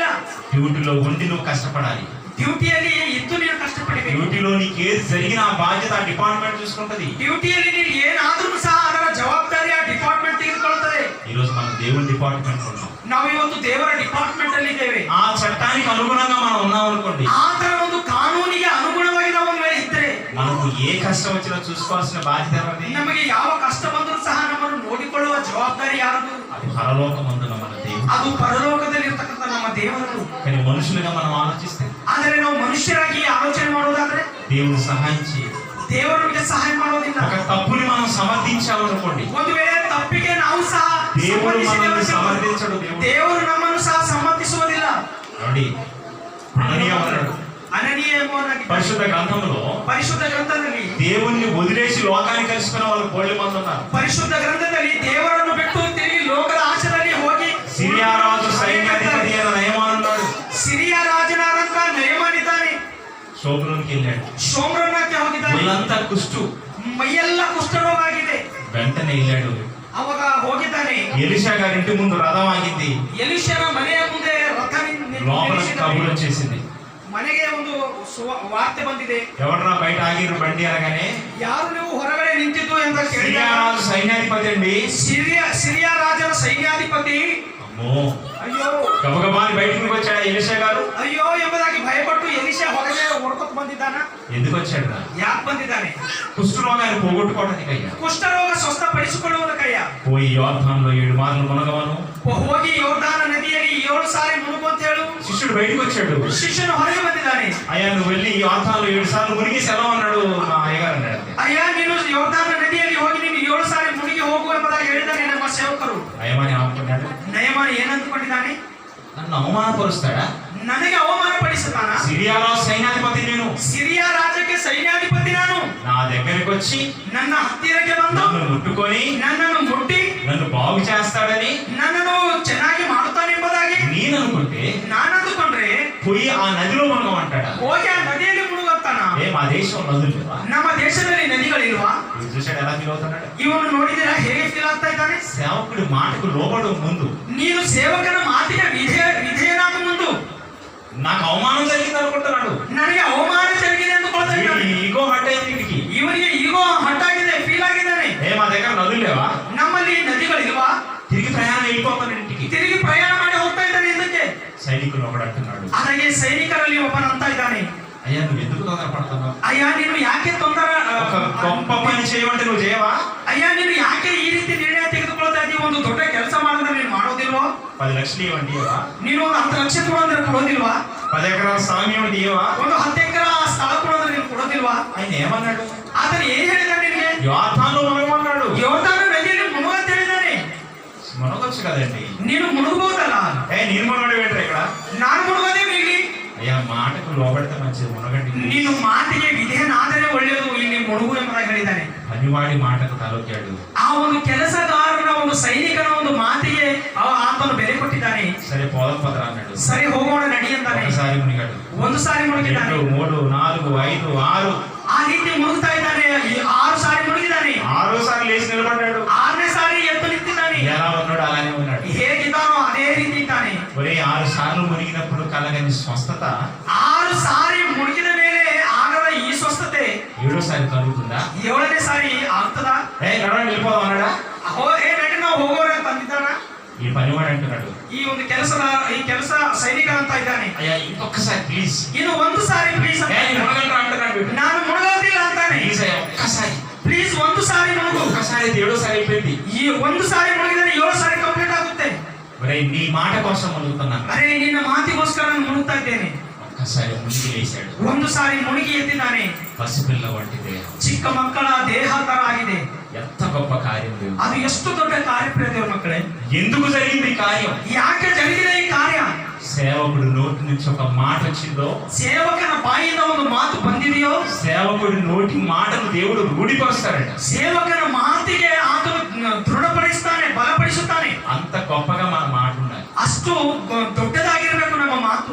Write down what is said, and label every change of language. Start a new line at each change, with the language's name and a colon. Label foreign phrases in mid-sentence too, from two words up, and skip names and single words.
Telugu: డ్యూటీలో ఉండి నువ్వు కష్టపడాలి.
Kannada: ಡ್ಯೂಟಿಯಲ್ಲಿ ಇದ್ದು ನೀನು ಕಷ್ಟಪಡಬೇಕು.
Telugu: డ్యూటీలో నీకు ఏది జరిగిన ఆ బాధ్యత ఆ డిపార్ట్మెంట్ చూసుకుంటది.
Kannada: ಡ್ಯೂಟಿಯಲ್ಲಿ ನೀನು ಏನಾದ್ರೂ ಸಹ ಅದರ ಜವಾಬ್ದಾರಿ ಆ ಡಿಪಾರ್ಟ್ಮೆಂಟ್ ತೆಗೆದುಕೊಳ್ಳುತ್ತದೆ.
Telugu: ఈ రోజు మనం దేవుని డిపార్ట్మెంట్ ఉన్నాం.
Kannada: ನಾವು ಇವತ್ತು ದೇವರ ಡಿಪಾರ್ಟ್ಮೆಂಟ್ ಅಲ್ಲಿ ಇದ್ದೇವೆ.
Telugu: ఆ చట్టానికి అనుగుణంగా మనం ఉన్నాం అనుకోండి,
Kannada: ಆ ತರ ಒಂದು ಕಾನೂನಿಗೆ ಅನುಗುಣವಾಗಿ ನಾವು ಒಂದು ವೇಳೆ ಇದ್ದರೆ,
Telugu: మనకు ఏ కష్టం వచ్చినా చూసుకోవాల్సిన బాధ్యత ఎవరిది?
Kannada: ನಮಗೆ ಯಾವ ಕಷ್ಟ ಬಂದರೂ ಸಹ ನಮ್ಮನ್ನು ನೋಡಿಕೊಳ್ಳುವ ಜವಾಬ್ದಾರಿ ಯಾರದು?
Telugu: అది ಪರಲೋಕಮಂದುನ మన దేవుడు.
Kannada: ಅದು ಪರಲೋಕದಲ್ಲಿರ್ತಕ್ಕಂಥ ನಮ್ಮ ದೇವರು.
Telugu: కానీ మనుషులుగా మనం ఆలోచిస్తే,
Kannada: ಆದರೆ ನಾವು ಮನುಷ್ಯರಾಗಿ ಆಲೋಚನೆ ಮಾಡೋದಾದ್ರೆ
Telugu: దేవుడు సహాయం చేయడు.
Kannada: ದೇವರು ನಮಗೆ ಸಹಾಯ ಮಾಡೋದಿಲ್ಲ.
Telugu: ఒక తప్పుని మనం సమర్థించామనుకోండి,
Kannada: ಒಂದು ವೇಳೆ ತಪ್ಪಿಗೆ ನಾವು ಸಹ
Telugu: దేవుడు మనల్ని సమర్థించడు.
Kannada: ದೇವರು ನಮ್ಮನ್ನು ಸಹ ಸಮರ್ಥಿಸುವುದಿಲ್ಲ. ನೋಡಿ,
Telugu: అననీయ అన్నాడు
Kannada: అననీయ ಎಂಬುವನಾಗಿ
Telugu: పరిశుద్ధ గ్రంథంలో,
Kannada: ಪರಿಶುದ್ಧ ಗ್ರಂಥದಲ್ಲಿ
Telugu: దేవుణ్ణి వదిలేసి లోకాన్ని కలుసుకున్న వాళ్ళు కోళ్ళ మంది ఉన్నారు.
Kannada: ಪರಿಶುದ್ಧ ಗ್ರಂಥದಲ್ಲಿ ದೇವರನ್ನು ಬಿಟ್ಟು ತಿರುಗಿ ಲೋಕದ ಆಚರಣೆಗೆ ಹೋಗಿ
Telugu: సిరియా రాజు సైన్యాధిపతి అయిన నయమాను ఉన్నాడు.
Kannada: ಸಿರಿಯಾ ರಾಜನಾದಂತ ನಯಮಾನಿದ್ದಾನೆ.
Telugu: శోభలోనికి వెళ్ళాడు.
Kannada: ಶೋಮ್ರನ್ನಕ್ಕೆ ಹೋಗಿದ್ದಾನೆ.
Telugu: ఒళ్ళంతా కుష్టు,
Kannada: ಮೈಯೆಲ್ಲ ಕುಷ್ಠರೋಗ ಆಗಿದೆ.
Telugu: వెంటనే వెళ్ళాడు.
Kannada: ಅವಾಗ ಹೋಗಿದ್ದಾನೆ.
Telugu: ఎలీషా గారి ఇంటి ముందు రథం ఆగింది.
Kannada: ಎಲಿಷನ ಮನೆಯ ಮುಂದೆ ರಥ
Telugu: లోపల కబురు వచ్చేసింది.
Kannada: ಮನೆಗೆ ಒಂದು ವಾರ್ತೆ ಬಂದಿದೆ.
Telugu: ఎవడరా బయట ఆగిరు బండి అనగానే,
Kannada: ಯಾರು ನೀವು ಹೊರಗಡೆ ನಿಂತಿದ್ದು ಅಂತ
Telugu: సిరియా
Kannada: ಕೇಳಿದಾಗ,
Telugu: రాజు సైన్యాధిపతి అండి.
Kannada: ಸಿರಿಯಾ ರಾಜನ ಸೈನ್ಯಾಧಿಪತಿ.
Telugu: అమ్మో,
Kannada: ಅಯ್ಯೋ
Telugu: గబగబాని బయటికి వచ్చాడు ఎలీషా గారు.
Kannada: ಅಯ್ಯೋ ಎಂಬುದಾಗಿ ಭಯಪಟ್ಟು ಎಲಿಷ ಹೊರಗೆ ಹೊಡ್ಕೊತ್ ಬಂದಿದ್ದಾನ.
Telugu: ఎందుకు వచ్చాడు?
Kannada: ಯಾಕೆ ಬಂದಿದ್ದಾನೆ?
Telugu: కుష్ఠరోగాన్ని పోగొట్టుకోవడానికి అయ్యా.
Kannada: ಕುಷ್ಠರೋಗ ಸ್ವಸ್ಥಪಡಿಸಿಕೊಳ್ಳುವುದಕ್ಕಯ್ಯ.
Telugu: పోయి యోర్దానులో 7 మార్లు మునగవను.
Kannada: ಹೋಗಿ ಯೋರ್ದಾನ ನದಿಯಲ್ಲಿ 7 ಸಾರಿ ಮುಳುಗು ಅಂತ ಹೇಳು.
Telugu: శిష్యుడు బయటకు వచ్చాడు.
Kannada: ಶಿಷ್ಯನು ಹೊರಗೆ ಬಂದಿದ್ದಾನೆ.
Telugu: అయ్యా నువ్వు వెళ్ళి యోర్దానులో 7 సార్లు మునిగి సెలవు అన్నాడు మా అయ్యగారు అన్నాడు.
Kannada: ಅಯ್ಯ ನೀನು ಯೋರ್ದಾನ ನದಿಯಲ್ಲಿ ಹೋಗಿ ನೀನು 7 ಸಾರಿ ಮುಳುಗಿ ಹೋಗು ಎಂಬುದಾಗಿ ಹೇಳಿದ್ದಾನೆ ನಮ್ಮ ಸೇವಕರು.
Telugu: అయ్యమని అనుకున్నాడు.
Kannada: ನಯಮಾನ ಏನಂದುಕೊಂಡಿದ್ದಾನೆ?
Telugu: నన్ను అవమానపరుస్తాడా?
Kannada: ನನಗೆ ಅವಮಾನ ಪಡಿಸುತ್ತಾನ?
Telugu: సిరియాలో సైన్యాధిపతి నేను.
Kannada: ಸಿರಿಯಾ ರಾಜ್ಯಕ್ಕೆ ಸೈನ್ಯಾಧಿಪತಿ ನಾನು.
Telugu: నా దగ్గరికి వచ్చి
Kannada: ನನ್ನ ಹತ್ತಿರಕ್ಕೆ ಬಂದು
Telugu: నన్ను ముట్టుకొని
Kannada: ನನ್ನನ್ನು ಮುಟ್ಟಿ
Telugu: నన్ను బాగు చేస్తాడని
Kannada: ನನ್ನನ್ನು ಚೆನ್ನಾಗಿ ಮಾಡುತ್ತಾನೆ ಎಂಬುದಾಗಿ
Telugu: నేను అనుకుంటే,
Kannada: ನಾನು ಅಂದುಕೊಂಡ್ರೆ
Telugu: పోయి ఆ నదిలో మునగమంటాడా?
Kannada: ಹೋಗಿ ಆ ನದಿಯಲ್ಲಿ ಮುಳುಗುತ್ತಾನ?
Telugu: మా దేశం నదులు లేవా?
Kannada: ನಮ್ಮ దేಶದಲ್ಲಿ ನದಿಗಳಿಲ್ವಾ?
Telugu: ఇది చూశాడు ఎలా ఫీల్ అవుతున్నాడు.
Kannada: ಇವನು ನೋಡಿದಿರಾ ಹೇಗೆ ಫೀಲ್ ಆಗ್ತಾ ಇದ್ದಾನೆ?
Telugu: సేవకుడి మాటకు లోబడు ముందు
Kannada: ನೀನು ಸೇವಕನ ಮಾತಿಗೆ ವಿಧೇಯನಾಗ ಮುಂದು
Telugu: నాకు అవమానం జరిగింది అనుకుంటున్నాడు.
Kannada: ನನಗೆ ಅವಮಾನ ಜರುಗಿದೆ ಅಂದುಕೊಳ್ತಾ ಇದ್ದಾನೆ.
Telugu: ఈగో హట్ అయింది వీడికి.
Kannada: ಇವನಿಗೆ ಈಗೋ ಹಟ್ಟಾಗಿದೆ, ಫೀಲ್ ಆಗಿದ್ದಾನೆ.
Telugu: మా దగ్గర నదులు లేవా?
Kannada: ನಮ್ಮಲ್ಲಿ ನದಿಗಳಿಲ್ವಾ?
Telugu: తిరిగి ప్రయాణం వెళ్ళిపోతాను ఇంటికి.
Kannada: ತಿರುಗಿ ಪ್ರಯಾಣ ಮಾಡಿ ಹೋಗ್ತಾ ಇದ್ದಾನೆ ಇದಕ್ಕೆ.
Telugu: సైనికులు ఒకడు అంటున్నాడు,
Kannada: ಹಾಗೆ ಸೈನಿಕರಲ್ಲಿ ಒಬ್ಬನಂತ ಇದ್ದಾನೆ,
Telugu: అయ్యా నువ్వు ఎందుకు తొందరపడుతున్నావు?
Kannada: ಅಯ್ಯ ನೀನು ಯಾಕೆ ತೊಂದರೆ
Telugu: ఒక గొప్ప పని చేయమంటే నువ్వు చేయవా?
Kannada: ಅಯ್ಯ ನೀನು ಯಾಕೆ ಈ ರೀತಿ ನಿರ್ಣಯ ತೆಗೆದುಕೊಳ್ತಾ ಇದ್ದೀವಿ? ಒಂದು ದೊಡ್ಡ ಕೆಲಸ ಮಾಡಿದ್ರೆ ನೀನು ಮಾಡೋದಿಲ್ವೋ?
Telugu: 10 లక్షలు ఇవ్వండి ఇవ్వవా?
Kannada: ನೀನು ಒಂದು 10 ಲಕ್ಷ ಕೊಡೋದ್ರೆ ಕೊಡೋದಿಲ್ವಾ?
Telugu: 10 ఎకరాల స్థలం ఇవ్వండి ఇవ్వవా?
Kannada: ಒಂದು 10 ಎಕರೆ ಸ್ಥಳ ಕೊಡೋದ್ರೆ ನೀನು ಕೊಡೋದಿಲ್ವಾ?
Telugu: ఆయన ఏమన్నాడు?
Kannada: ಆತನು ಏನ್ ಹೇಳಿದಾನೆ ನಿನಗೆ?
Telugu: యోర్దానులో మునగమన్నాడు.
Kannada: ಯೋರ್ದಾನ ನದಿಯಲ್ಲಿ ಮುಳುಗು ಅಂತ ಹೇಳಿದಾನೆ.
Telugu: మునగొచ్చు కదండి.
Kannada: ನೀನು ಮುಳುಗಬಹುದಲ್ಲ.
Telugu: నేను మునగడం ఏంట్రా ఇక్కడ?
Kannada: ನಾನು ಮುಳುಗೋದೇ ಇಲ್ಲಿ.
Telugu: అయ్యా మాటకు లోబడితే మంచిది, మునగండి.
Kannada: ನೀನು ಮಾತಿಗೆ ವಿಧೇಯನಾದರೆ ಒಳ್ಳೆಯದು, ಇಲ್ಲಿ ಮುಳುಗು ಎಂಬುದಾಗಿ ಹೇಳಿದ್ದಾನೆ.
Telugu: పనివాడి మాటకు తలొక్కాడు.
Kannada: ಆ ಒಂದು ಕೆಲಸಗಾರನ ಒಂದು ಸೈನಿಕನ ಒಂದು ಮಾತಿಗೆ ಆತನು ಬೆಲೆ ಕೊಟ್ಟಿದ್ದಾನೆ.
Telugu: సరే పోదాం పదరా అన్నాడు.
Kannada: ಸರಿ ಹೋಗೋಣ ನಡಿ ಅಂತಾನೆ.
Telugu: ఒకసారి మునిగాడు.
Kannada: ಒಂದು ಸಾರಿ ಮುಳುಗಿದ್ದಾನೆ.
Telugu: 2, 3, 4, 5, 6.
Kannada: ಆ ರೀತಿ ಮುಳುಗ್ತಾ ಇದ್ದಾನೆ. 6 ಸಾರಿ ಮುಳುಗಿದ್ದಾನೆ.
Telugu: 6వ సారి లేచి నిలబడ్డాడు.
Kannada: 6ನೇ ಸಾರಿ ಎದ್ದು ನಿಂತಿದ್ದಾನೆ.
Telugu: ఎలా ఉన్నాడు అలానే ఉన్నాడు.
Kannada: ಹೇಗಿದ್ದಾನೋ ಅದೇ ರೀತಿ ಇದ್ದಾನೆ.
Telugu: ఒరే 6 సార్లు మునిగినప్పుడు కలగని స్వస్థత
Kannada: 6 ಸಾರಿ ಮುಳುಗಿದ ಮೇಲೆ ಆಗದ ಈ ಸ್ವಸ್ಥತೆ
Telugu: 7వ సారి కలుగుతుందా?
Kannada: 7ನೇ ಸಾರಿ ಆಗ್ತದ?
Telugu: నడవండి వెళ్ళిపోదాం అన్నాడా?
Kannada: ನಡಿ ನಾವು ಹೋಗೋಣ ಅಂತ ಅಂದಿದ್ದಾನ.
Telugu: ఈ పనివాడు అంటున్నాడు,
Kannada: ಈ ಒಂದು ಕೆಲಸ ಸೈನಿಕ ಅಂತ ಇದ್ದಾನೆ.
Telugu: అయ్యా ఇంకొకసారి ప్లీజ్.
Kannada: ಇನ್ನು ಒಂದು ಸಾರಿ ಪ್ಲೀಸ್
Telugu: మునగలరా అంటున్నాడు.
Kannada: ನಾನು ಮುಳುಗೋದಿಲ್ಲ ಅಂತಾನೆ.
Telugu: ప్లీజ్ అయ్యా ఒక్కసారి.
Kannada: ಪ್ಲೀಸ್ ಒಂದು ಸಾರಿ ಮುಳುಗು.
Telugu: ఒక్కసారి 7వ సారి అయిపోయింది.
Kannada: ಈ ಒಂದು ಸಾರಿ ಮುಳುಗಿದರೆ 7 ಸಾರಿ ಕಂಪ್ಲೀಟ್ ಆಗುತ್ತೆ.
Telugu: ఒరే నీ మాట కోసం మునుగుతున్నాను.
Kannada: ಅರೆ ನಿನ್ನ ಮಾತಿಗೋಸ್ಕರ ನಾನು ಮುಳುಗ್ತಾ ಇದ್ದೇನೆ.
Telugu: ఒక్కసారి మునిగి లేచాడు.
Kannada: ಒಂದು ಸಾರಿ ಮುಳುಗಿ ಎದ್ದಿದ್ದಾನೆ.
Telugu: పసిపిల్ల వంటి దేహం,
Kannada: ಚಿಕ್ಕ ಮಕ್ಕಳ ದೇಹ ತರ ಆಗಿದೆ.
Telugu: ఎంత గొప్ప కార్యం లేదు.
Kannada: ಅದು ಎಷ್ಟು ದೊಡ್ಡ ಕಾರ್ಯಪ್ರಿಯ ದೇವ ಮಕ್ಕಳೇ.
Telugu: ఎందుకు జరిగింది ఈ కార్యం?
Kannada: ಯಾಕೆ ಜರುಗಿದೆ ಈ ಕಾರ್ಯ?
Telugu: సేవకుడు నోటి నుంచి ఒక మాట వచ్చిందో,
Kannada: ಸೇವಕನ ಬಾಯಿಂದ ಒಂದು ಮಾತು ಬಂದಿದೆಯೋ,
Telugu: సేవకుడి నోటి మాటను దేవుడు రూఢిపరుస్తాడట.
Kannada: ಸೇವಕನ ಮಾತಿಗೆ ಆತನು ದೃಢಪಡಿಸ್ತಾನೆ, ಬಲಪಡಿಸುತ್ತಾನೆ.
Telugu: అంత గొప్పగా మన మాట ఉండాలి.
Kannada: ಅಷ್ಟು ದೊಡ್ಡದಾಗಿರಬೇಕು ನಮ್ಮ ಮಾತು.